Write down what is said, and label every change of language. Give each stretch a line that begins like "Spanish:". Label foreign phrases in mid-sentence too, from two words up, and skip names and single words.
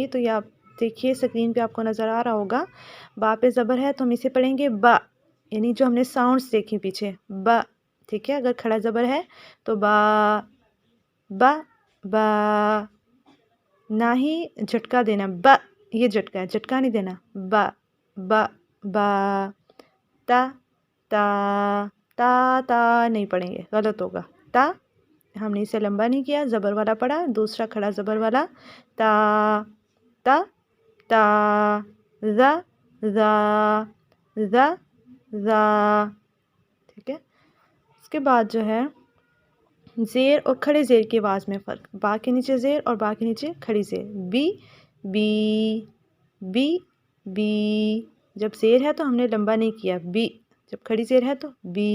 Urdu: تو یہ آپ دیکھیے اسکرین پہ آپ کو نظر آ رہا ہوگا، با پہ زبر ہے تو ہم اسے پڑھیں گے با، یعنی جو ہم نے ساؤنڈز دیکھی پیچھے، با، ٹھیک ہے۔ اگر کھڑا زبر ہے تو با، با، با، نہ ہی جھٹکا دینا، با، یہ جھٹکا ہے، جھٹکا نہیں دینا، با، با، با، تا، تا، تا، تا نہیں پڑھیں گے، غلط ہوگا، تا، ہم نے اسے لمبا نہیں کیا، زبر والا پڑھا، دوسرا کھڑا زبر والا،
Arabic: تا، تا، تا، ذا، ذا، ذا، ذا،
Urdu: ٹھیک ہے۔ اس کے بعد جو ہے زیر اور کھڑے زیر کی آواز میں فرق، با کے نیچے زیر اور با کے نیچے کھڑی زیر، بی، بی، بی، بی، جب زیر ہے تو ہم نے لمبا نہیں کیا، بی، جب کھڑی زیر ہے تو بی۔